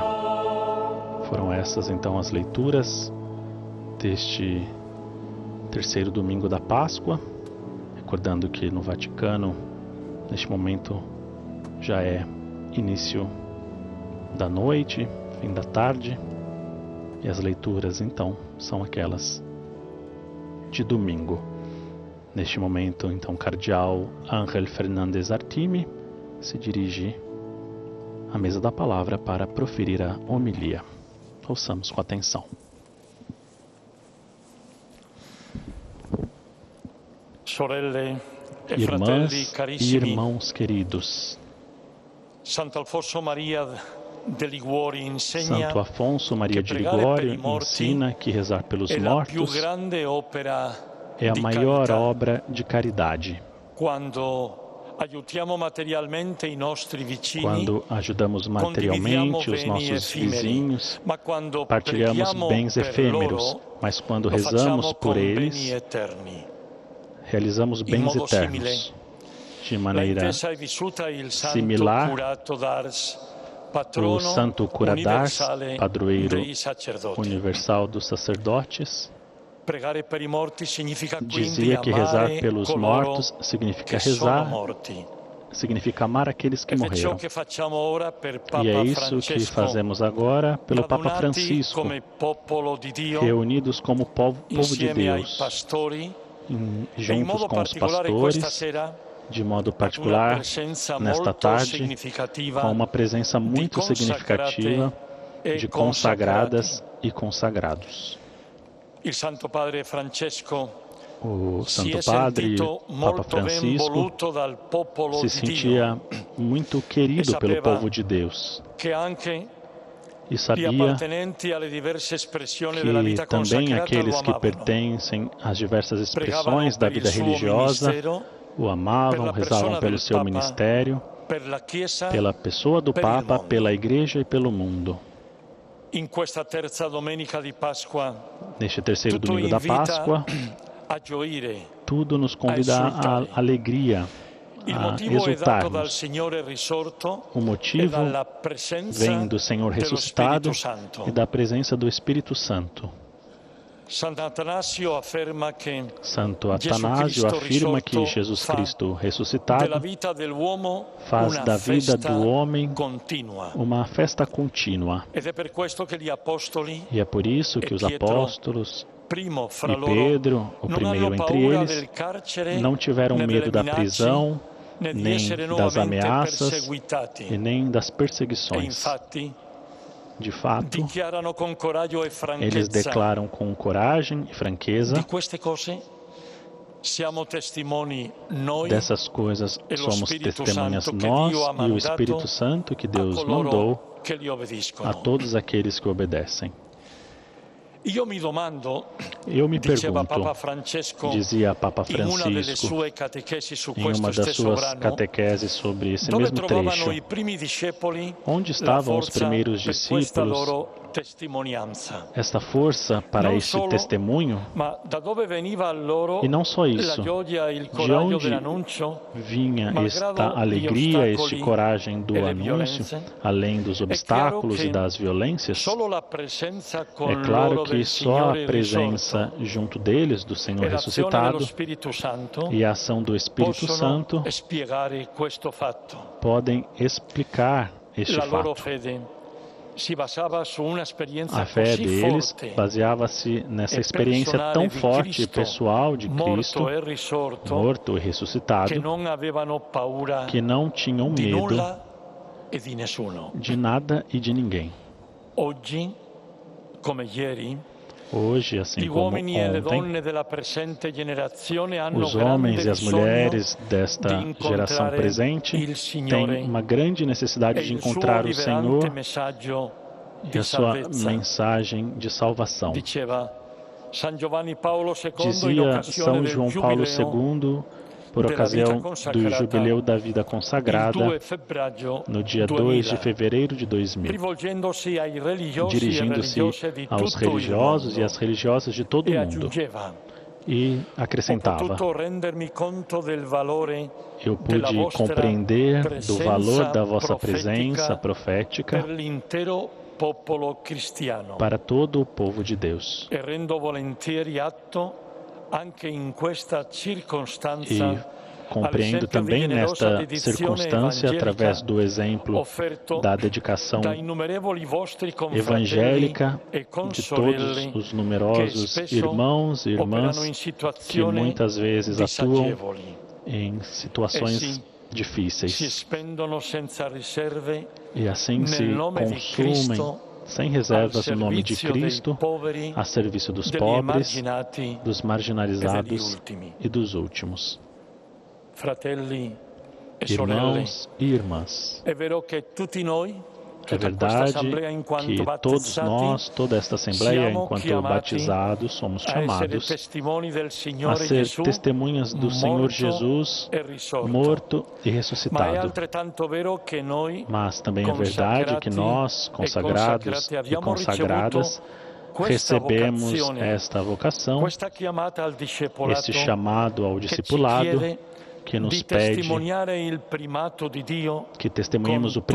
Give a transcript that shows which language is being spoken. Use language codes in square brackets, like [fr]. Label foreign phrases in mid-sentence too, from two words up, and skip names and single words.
[pt] Foram essas então as leituras deste terceiro domingo da Páscoa, recordando que no Vaticano, neste momento, já é início da noite, fim da tarde, e as leituras então são aquelas de domingo. Neste momento, então, o cardeal Ángel Fernández Artime se dirige à mesa da palavra para proferir a homilia. Ouçamos com atenção. [it] Sorelle e [pt] Irmãs [it] fratelli e carissimi, [pt] irmãos queridos, [it] Santo Alfonso Maria de Liguori insegna [pt] Santo Afonso Maria de que [it] pregare per [pt] Ligório [it] i morti [pt] ensina que rezar pelos [it] è la più [pt] mortos [it] grande opera [pt] é a [it] di [pt] maior [it] carità. [pt] obra de caridade. [it] Quando aiutiamo materialmente i nostri vicini, [pt] Quando ajudamos [it] condividiamo [pt] materialmente os [it] beni [pt] nossos [it] effimeri, [pt] vizinhos, [it] ma quando [pt] partilhamos [it] preghiamo [pt] bens [it] per [pt] efêmeros, [it] loro, [pt] mas quando [it] lo [pt] rezamos [it] facciamo [pt] por [it] con beni [pt] eles, [it] eterni. [pt] realizamos [it] In [pt] bens [it] modo simile, [pt] eternos. De [it] la [pt] maneira [it] Intesa è vissuta il Santo [pt] similar, [it] Curato d'Ars, [pt] o [it] patrono [pt] Santo Curadars, [it] universale [pt] padroeiro [it] dei sacerdoti. [pt] universal dos sacerdotes, [it] Pregare per i morti significa quindi [pt] dizia que rezar [it] amare [pt] pelos [it] coloro [pt] mortos significa [it] che sono [pt] rezar, [it] morti. [pt] significa amar aqueles que [it] Ed è ciò [pt] morreram. [it] che facciamo ora per Papa [pt] E é isso que [it] Francesco, [pt] fazemos agora pelo Papa [it] radunati [pt] Francisco, [it] come popolo di Dio, [pt] reunidos como povo de [it] insieme ai [pt] Deus, [it] pastori, e in [pt] juntos [it] modo [pt] com os [it] particolare questa [pt] pastores, [it] sera [pt] de modo [it] ad una [pt] particular, [it] presenza [pt] nesta [it] molto [pt] tarde, [it] significativa [pt] com uma presença [it] di [pt] muito [it] consacrate [pt] significativa [it] e [pt] de [it] consacrati. [pt] consagradas e consagrados. [it] Il Santo Padre Francesco [pt] O [it] si [pt] Santo [it] è [pt] Padre, [it] sentito [pt] Papa [it] molto ben [pt] Francisco, [it] voluto dal popolo [pt] se [it] di Dio, [pt] sentia muito querido pelo [it] sapeva [pt] povo de Deus [it] che anche [pt] e [it] gli [pt] sabia [it] appartenenti alle diverse espressioni della [pt] que [it] vita [pt] também [it] consacrata lo [pt] aqueles que [it] amavano. [pt] pertencem às diversas [it] Pregavano [pt] expressões da [it] per il [pt] vida [it] suo [pt] religiosa [it] ministero, [pt] o [it] per [pt] amavam, [it] la [pt] rezavam [it] persona [pt] pelo [it] del [pt] seu [it] Papa, [pt] ministério, [it] per la Chiesa, [pt] pela pessoa do [it] per il [pt] Papa, [it] mondo. [pt] pela Igreja e pelo mundo. [it] In questa terza domenica di Pasqua, [pt] Neste terceiro [it] tutto [pt] domingo da [it] invita [pt] Páscoa, [it] a gioire. [pt] tudo nos convida à [it] exultare. [pt] alegria, [it] Il [pt] a [it] motivo è dato dal [pt] exultarmos. [it] Signore risorto [pt] O [it] e [pt] motivo [it] dalla presenza [pt] vem do Senhor [it] dello [pt] ressuscitado [it] Spirito Santo. [pt] e da presença do Espírito Santo. [it] Sant'Atanasio afferma che [pt] Santo [it] Gesù [pt] Atanásio [it] Cristo [pt] afirma que [it] risorto [pt] Jesus [it] fa [pt] Cristo [it] della [pt] ressuscitado [it] vita dell'uomo [pt] faz [it] una [pt] da vida [it] festa [pt] do homem [it] continua. [pt] uma festa contínua. [it] Ed è per questo che gli apostoli, [pt] E é por isso que [it] E [pt] os [it] Pietro, [pt] apóstolos [it] primo fra [pt] e [it] loro, [pt] Pedro, o [it] non [pt] primeiro [it] hanno [pt] entre [it] paura [pt] eles, [it] del carcere, [pt] não tiveram [it] né [pt] medo [it] delle [pt] da [it] minacce, [pt] prisão, [it] né di [pt] nem [it] essere [pt] das [it] nuovamente [pt] ameaças [it] perseguitati. [pt] e nem das [it] E [pt] perseguições. [it] infatti [pt] De fato, [it] dichiarano con coraggio e [pt] eles [it] franchezza [pt] declaram com coragem e franqueza: [it] di queste cose siamo testimoni noi [pt] dessas coisas [it] e lo [pt] somos [it] Spirito [pt] testemunhas [it] Santo che [pt] nós [it] Dio ha [pt] e o [it] mandato [pt] Espírito Santo que [it] a [pt] Deus mandou [it] coloro che gli [pt] a [it] obbediscono. [pt] todos aqueles que obedecem. [it] Io mi domando, [pt] Eu me [it] diceva [pt] pergunto, [it] Papa Francesco [pt] dizia Papa [it] in una delle [pt] Francisco [it] sue catechesi su [pt] em [it] questo [pt] uma das [it] stesso [pt] suas [it] brano, [pt] catequeses sobre esse [it] dove [pt] mesmo [it] trovavano [pt] trecho, [it] i primi discepoli [pt] onde [it] la [pt] estavam os [it] forza [pt] primeiros [it] per questa [pt] discípulos [it] loro testimonianza. [pt] esta força para [it] Non [pt] este [it] solo, [pt] testemunho. [it] ma da dove veniva loro [pt] E não só [it] la [pt] isso, [it] gioia e il [pt] de [it] coraggio [pt] onde [it] dell'annuncio, [pt] vinha [it] malgrado [pt] esta [it] gli [pt] alegria, este [it] ostacoli [pt] coragem do [it] e le [pt] anúncio, [it] violenze? [pt] além dos obstáculos e das violências? [it] Solo la presenza con [pt] É claro [it] loro [pt] que [it] del [pt] só a [it] Signore [pt] presença [it] risorto [pt] junto deles, do Senhor [it] e l'azione dello [pt] ressuscitado, [it] Spirito Santo [pt] e a ação do Espírito [it] possono [pt] Santo [it] spiegare questo fatto. [pt] podem explicar este [it] La loro [pt] fato. [it] fede si basava su una esperienza [pt] A fé [it] così [pt] deles [it] forte [pt] baseava-se nessa [it] e [pt] experiência [it] personale [pt] tão [it] di [pt] forte e [it] Cristo, [pt] pessoal de Cristo, [it] morto e risorto, [pt] morto e [it] che [pt] ressuscitado, [it] non avevano paura [pt] que não tinham [it] di [pt] medo [it] nulla e di nessuno. [pt] de nada e de ninguém. [it] Oggi, come ieri, [pt] Hoje, [it] gli [pt] assim como [it] uomini e le [pt] ontem, [it] donne della presente generazione hanno [pt] os homens [it] grande [pt] e as [it] bisogno [pt] mulheres desta [it] di [pt] geração [it] incontrare [pt] presente [it] il Signore [pt] têm uma grande necessidade [it] e [pt] de [it] il suo [pt] encontrar o [it] liberante [pt] Senhor [it] messaggio [pt] e [it] di [pt] a sua [it] salvezza. [pt] mensagem de salvação. [it] Diceva San Giovanni Paolo II in [pt] Dizia [it] occasione [pt] São [it] del [pt] João Paulo [it] giubileo [pt] II, por [it] della [pt] ocasião [it] vita [pt] do [it] consacrata, [pt] Jubileu da Vida [it] il [pt] Consagrada, [it] 2 febbraio [pt] no dia 2 de [it] 2000, [pt] fevereiro de 2000, [it] rivolgendosi ai religiosi e [pt] dirigindo-se [it] religiose di [pt] aos [it] tutto il [pt] religiosos e [it] mondo, [pt] às religiosas de todo o [it] e [pt] mundo, [it] aggiungeva: [pt] e [it] ho [pt] acrescentava: [it] potuto rendermi conto del valore [pt] eu [it] della [pt] pude [it] vostra [pt] compreender do valor da vossa [it] presenza [pt] presença profética [it] per l'intero popolo cristiano, [pt] para todo o povo de Deus. [it] e rendo volentieri atto anche in questa [pt] E [it] circostanza [pt] compreendo também nesta circunstância, através do exemplo da dedicação [it] da innumerevoli vostri confratelli [pt] evangélica [it] e [pt] de [it] consorelle [pt] todos os [it] che [pt] numerosos [it] spesso [pt] irmãos e [it] operano [pt] irmãs [it] in [pt] que [it] situazioni [pt] muitas vezes atuam [it] disagevoli, [pt] em situações [it] si [pt] difíceis [it] spendono senza riserve [pt] e assim se [it] nel nome di [pt] consumem [it] Cristo [pt] sem [it] al [pt] reservas no nome de [it] servizio dei [pt] Cristo, [it] poveri, [pt] a serviço dos [it] degli [pt] pobres, [it] emarginati [pt] dos [it] e degli [pt] marginalizados [it] ultimi. [pt] e dos últimos. [it] Fratelli e sorelle, [pt] Irmãos e irmãs, [it] è vero che tutti noi, [pt] é [it] tutta questa [pt] verdade [it] assemblea in quanto [pt] que todos [it] battezzati, [pt] nós, toda esta Assembleia, [it] siamo [pt] enquanto [it] chiamati [pt] batizados, somos [it] a essere [pt] chamados [it] testimoni del [pt] a [it] Signore [pt] ser [it] Gesù, [pt] testemunhas do Senhor [it] morto [pt] Jesus, [it] e risorto. [pt] morto e [it] Ma è [pt] ressuscitado. [it] altrettanto vero che noi, [pt] Mas também é verdade que nós, consagrados e consagradas, recebemos esta vocação, [it] questa chiamata al discepolato, [pt] este chamado ao [it] che ci [pt] discipulado, [it] chiede [pt] que nos [it] di [pt] pede [it] testimoniare il primato di Dio [pt] que testemunhemos com